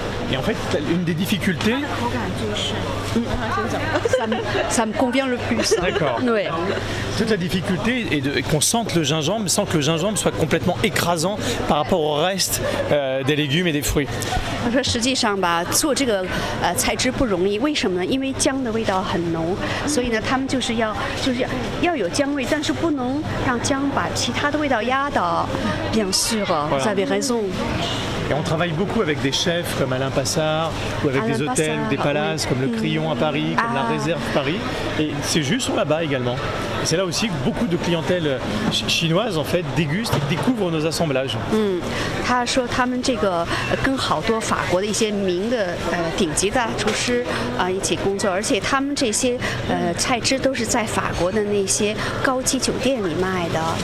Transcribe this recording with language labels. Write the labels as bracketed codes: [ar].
[fr] Et en fait, une des difficultés, [zh] 口感最深。 [fr] Ça me convient le plus. D'accord. Ouais. toute la difficulté est qu'on sente le gingembre sans que le gingembre soit complètement écrasant par rapport au reste des légumes et des fruits. [zh] 他说实际上吧，做这个菜汁不容易，为什么呢？因为姜的味道很浓，所以呢，他们就是要有姜味，但是不能让姜把其他的味道压倒。 [fr] Bien sûr, vous avez raison. Et on travaille beaucoup avec des chefs comme Alain Passard, ou avec Alain des hôtels, Passard, des palaces, oui. comme le Crillon à Paris, comme la Réserve Paris. Et ces jus sont là-bas également. Et c'est là aussi que beaucoup de clientèle chinoise en fait déguste et découvre nos assemblages. [zh] 他说他们这个跟好多法国的一些名的顶级的厨师一起工作，而且他们这些菜汁都是在法国的那些高级酒店里卖的。